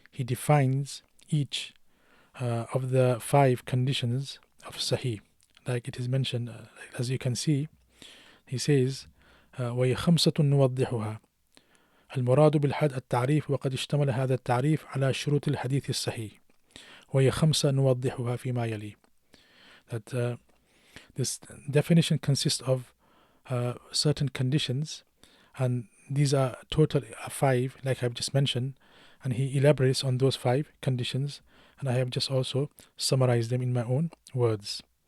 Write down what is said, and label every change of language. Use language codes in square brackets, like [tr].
[en] he defines each of the 5 conditions of Sahih. Like it is mentioned, as you can see, he says, [ar] وهي خمسة نوضحها. المراد بالحد التعريف وقد اشتمل هذا التعريف على شروط الحديث الصحيح وهي خمسة نوضحها فيما يلي. [en] That this definition consists of certain conditions, and these are total 5, like I've just mentioned, and he elaborates on those 5 conditions, and I have just also summarized them in my own words.